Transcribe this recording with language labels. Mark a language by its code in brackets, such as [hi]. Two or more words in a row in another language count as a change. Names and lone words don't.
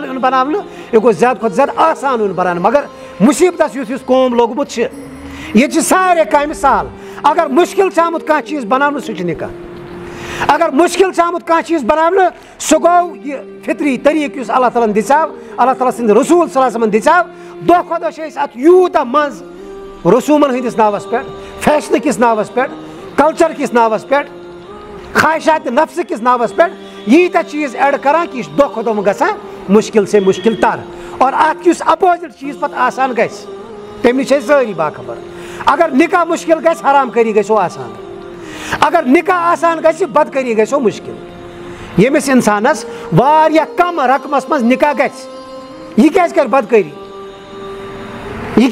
[ks] یُن بناونہٕ یہِ گوٚژھ زیادٕ کھۄتہٕ زیادٕ آسان یُن بناونہٕ مگر مُصیبتس یُس قوم لوٚگمُت چھِ ییٚتہِ چھِ سارے کامہِ سہل اگر مُشکل چھُ آمُت کانٛہہ چیٖز بناونہٕ سُہ چھُ نِکاح اگر مُشکل چھُ آمُت کانٛہہ چیٖز بناونہٕ سُہ گوٚو یہِ فطری طریٖقہٕ یُس اللہ تعالیٰ ہن دِژیو اللہ تعالیٰ سٕنٛدِ رسوٗل [ar] صلی اللہ علیہ وسلمن [ks] دِژیو دۄہ کھۄتہٕ دۄہ چھِ أسۍ اتھ یوٗتاہ منٛز رسوٗمن ہٕنٛدِس ناوس پٮ۪ٹھ فیشنہٕ کِس ناوس پٮ۪ٹھ کلچر کِس ناوس پٮ۪ٹھ خواہشات نفسہٕ کِس ناوس پٮ۪ٹھ ییٖتیاہ چیٖز ایڈ کران کہِ یہِ چھُ دۄہ کھۄتہٕ دۄہ گژھان [ur] مُشکل سے مُشکل تر اور [ks] اتھ یُس اپوزِٹ چیٖز پتہٕ آسان گژھِ تمہِ نِش چھِ أسۍ سٲری باخبر اگر نِکاح مُشکل گژھِ حرام کٲری گژھو آسان اگر نِکاح آسان گژھِ بدکٲری گژھو مُشکل ییٚمِس انسانس واریاہ کم رقمس منٛز نِکاح گژھِ یہِ کیازِ کرِ بدکٲری یہِ